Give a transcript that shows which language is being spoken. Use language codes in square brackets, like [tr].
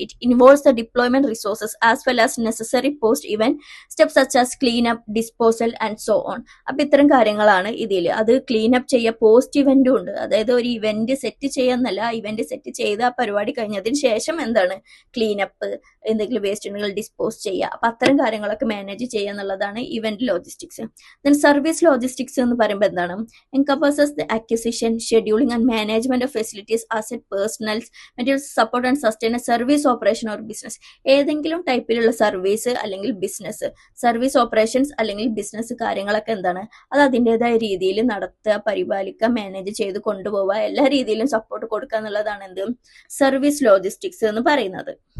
[en] It involves the deployment resources as well as necessary post-event steps such as cleanup, disposal and so on. [ml] അപ്പം ഇത്തരം കാര്യങ്ങളാണ് ഇതിൽ. അത് cleanup ചെയ്യുക, post ഇവന്റും ഉണ്ട്. അതായത് ഒരു ഇവന്റ് സെറ്റ് ചെയ്യാന്നല്ല, ഇവന്റ് സെറ്റ് ചെയ്ത് ആ പരിപാടി കഴിഞ്ഞതിന് ശേഷം എന്താണ് ക്ലീനപ്പ്, എന്തെങ്കിലും വേസ്റ്റ് ഉണ്ടെങ്കിൽ ഡിസ്പോസ് ചെയ്യുക. അപ്പം അത്തരം കാര്യങ്ങളൊക്കെ മാനേജ് ചെയ്യുക എന്നുള്ളതാണ് event logistics. [en] then service logistics [ml] എന്ന് പറയുമ്പോൾ എന്താണ് [en] encompasses the acquisition, scheduling and management of facilities, asset, personnel, materials, support and sustain a service operation or business. [ml] ഏതെങ്കിലും ടൈപ്പിലുള്ള സർവീസ് അല്ലെങ്കിൽ ബിസിനസ്, സർവീസ് ഓപ്പറേഷൻസ് അല്ലെങ്കിൽ ബിസിനസ് കാര്യങ്ങളൊക്കെ എന്താണ് അത് അതിൻ്റെതായ രീതിയിൽ നടത്തുക, പരിപാലിക്കുക, മാനേജ് ചെയ്ത് കൊണ്ടുപോവുക, എല്ലാ രീതിയിലും സപ്പോർട്ട് കൊടുക്കുക എന്നുള്ളതാണ് എന്ത് സർവീസ് ലോജിസ്റ്റിക്സ് എന്ന് പറയുന്നത്.